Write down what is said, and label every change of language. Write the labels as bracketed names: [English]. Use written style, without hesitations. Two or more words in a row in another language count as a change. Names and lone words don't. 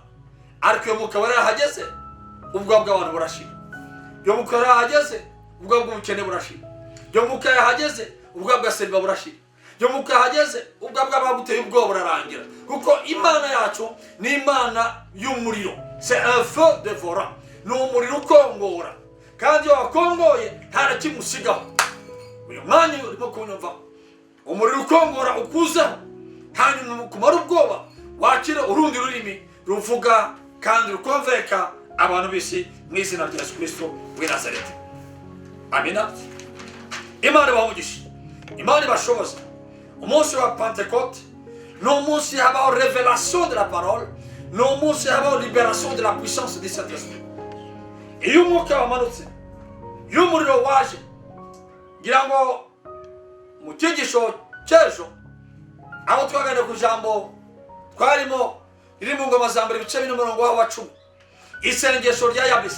[Kinyarwanda] ariko iyo Mwuka Wera yahageze ubwoba bw'abantu burashira, iyo Mwuka Wera yahageze ubwoba bw'ubukene burashira, iyo Mwuka yahageze ubwoba bwa seriba burashira, iyo Mwuka yahageze ubwoba bw'abaguteye ubwoba burarangira. kuko Imana yacu ni Imana y'umuriro, [French] c'est un feu dévorant, [Kinyarwanda] ni umuriro ukongora, kandi iyo wakongoye nta na kimwe usigaho. uyu mwanya urimo kunyumva, umuriro ukongora ukuzeho, hanyuma kumara ubwoba wakira urundi rurimi ruvuga kandi rukonveka abantu bisi mu izina rya Yesu Kristo w'i Nazareti. amina. Imana ibamugisha, Imana ibashoboza. umunsi wa Pentecôte ni umunsi habaho [French] révélation de la parole, [Kinyarwanda] ni umunsi habaho [French] libération de la puissance du Saint-Esprit. [Kinyarwanda] iyo umwuka wamanutse, iyo umuriro waje, ngira ngo mu cyigisho cy'ejo aho twaganira ku jambo twarimo riri mu Ngoma za Mbere ibice 4:10, isengesho rya Yabesi.